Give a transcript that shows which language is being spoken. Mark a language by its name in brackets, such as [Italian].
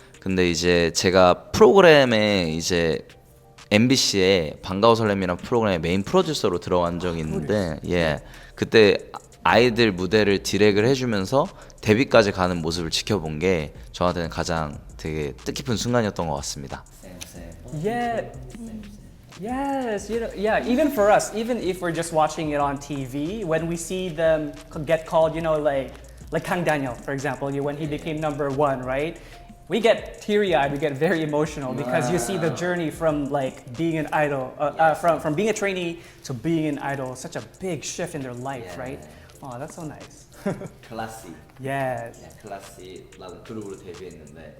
[Korean] 근데 이제 제가 프로그램에 이제 MBC에 반가워 설렘이란 프로그램에 메인 프로듀서로 들어간 적이 있는데 그때 아이들 무대를 디렉을 해주면서 데뷔까지 가는 모습을 지켜본 게 저한테는 가장 되게 뜻깊은 순간이었던 것 같습니다. [English] Yeah. Yes, yeah, even for us, even if we're just watching it on TV, when we see them get called, like Kang Daniel, for example, when he became #1, right? We get teary-eyed, we get very emotional because you see the journey from like being an idol, from being a trainee to being an idol, such a big shift in their life, right? Oh, that's so nice. [Korean] 클래식. [English] Yes. [Korean] 클래식라는 그룹으로 데뷔했는데